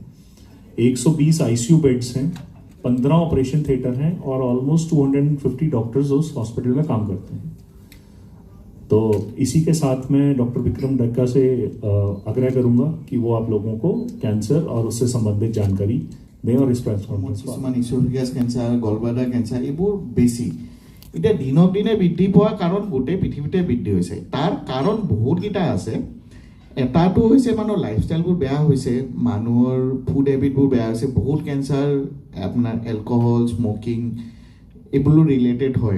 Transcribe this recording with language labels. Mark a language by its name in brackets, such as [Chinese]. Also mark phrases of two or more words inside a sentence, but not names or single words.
[Hindi] 120 [English] ICU beds [Hindi] हैं, 15 [English] operation theatre [Hindi] हैं और ऑलमोस्ट 250 डॉक्टर्स उस हॉस्पिटल में काम करते हैं। तो इसी के साथ मैं डॉक्टर विक्रम डग्गा से आग्रह करूंगा कि वो आप लोगों को कैंसर और उससे संबंधित जानकारी दें और इस [English] press conference [Assamese] কিছুমান [English] esophagus cancer, gallbladder cancer [Assamese] এইবোৰ বেছি এতিয়া দিনক দিনে বৃদ্ধি পোৱাৰ কাৰণ গোটেই পৃথিৱীতে বৃদ্ধি হৈছে। তাৰ কাৰণ বহুতকেইটা আছে। এটাটো হৈছে মানুহৰ লাইফষ্টাইলবোৰ বেয়া হৈছে, মানুহৰ [English] food habits [Assamese] বেয়া হৈছে। বহুত কেঞ্চাৰ আপোনাৰ [English] alcohol, smoking [Assamese] এইবোৰো ৰিলেটেড হয়।